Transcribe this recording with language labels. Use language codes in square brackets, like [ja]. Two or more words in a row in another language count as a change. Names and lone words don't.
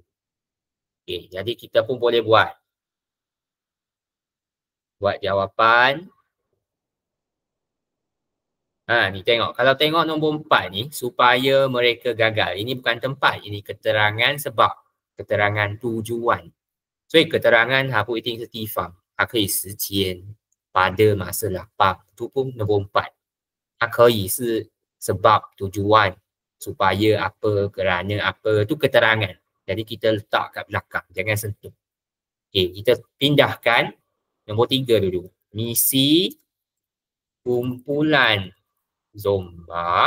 [ms] Okey, jadi kita pun boleh buat jawapan. Ni tengok. Kalau tengok nombor 4 ni, supaya mereka gagal. Ini bukan tempat. Ini keterangan sebab. Keterangan tujuan. [zh] 所以 keterangan 它不一定是地方，它可以时间 [ms] pada masa lapang. Itu pun nombor 4. [zh] 它可以是 [ms] sebab, tujuan, supaya apa, kerana apa. [zh] Itu keterangan. [ms] Jadi kita letak kat belakang. Jangan sentuh. Okey, kita pindahkan nombor 3 dulu. Misi kumpulan zomba.